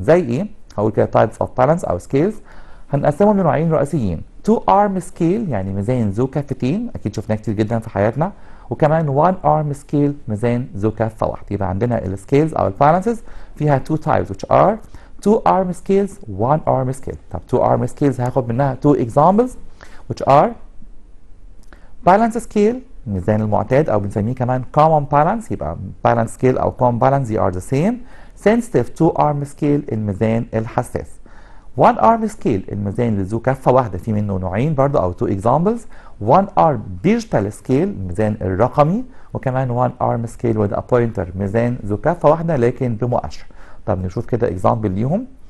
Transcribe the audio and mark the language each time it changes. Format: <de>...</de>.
<ar>زي ايه؟ هقول كده</ar> <en>types of balance</en> <ar>او scales. هنقسمهم لنوعين رئيسيين، 2 arm scale يعني ميزان ذو كفتين، اكيد شفناه كتير جدا في حياتنا، وكمان 1 arm scale ميزان ذو كفه واحده. يبقى عندنا السكيلز او البالانسز فيها</ar> <en>2 types which are 2 arm scales 1 arm scale. طب 2 arm scales</en> <ar>هاخد منها</ar> <en>2 examples which are balance scale</en> <ar>الميزان المعتاد او بنسميه كمان</ar> <en>common balance. يبقى balance scale او common balance they are the same. sensitive 2 arm scale</en> <ar>الميزان الحساس. 1 arm scale الميزان اللي ذو كفه واحده، في منه نوعين برضه او</ar> <en>2 examples. 1 arm digital scale</en> <ar>الميزان الرقمي، وكمان 1 arm scale with a pointer ميزان ذو كفه واحده لكن بمؤشر. طب نشوف كده example ليهم.</ar>